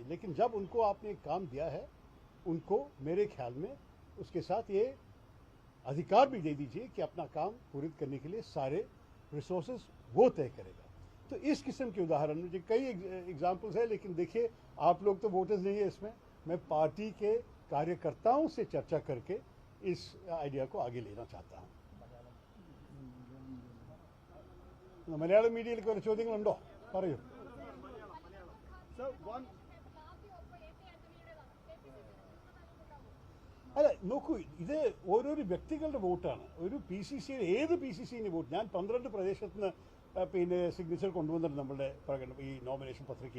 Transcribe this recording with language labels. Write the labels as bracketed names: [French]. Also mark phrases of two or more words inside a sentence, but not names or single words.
[Hindi] लेकिन जब उनको आपने काम दिया है, उनको मेरे ख्याल में उसके साथ ये अधिकार भी दे दीजिए कि अपना काम पूरी करने के लिए सारे रिसोर्सेज वो तय करेगा। तो इस किस्म के उदाहरण मुझे कई एग्जाम्पल्स है, लेकिन देखिए आप लोग तो वोटर्स नहीं है इसमें। मैं पार्टी के कार्यकर्ताओं से चर्चा करके इस आइडिया को आगे लेना चाहता हूँ। [Malayalam] മലയാളം മീഡിയയിൽ കുറെ ചോദ്യങ്ങളുണ്ടോ? പറയൂ. അല്ല, നോക്കൂ, ഇത് ഓരോരോ വ്യക്തികളുടെ വോട്ടാണ്. ഒരു PCC, ഏത് PCC വോട്ട്, ഞാൻ 12 പ്രദേശത്ത് നിന്ന് പിന്നെ സിഗ്നേച്ചർ കൊണ്ടുവന്നിട്ടുണ്ട് നമ്മളുടെ ഈ നോമിനേഷൻ പത്രികയിൽ.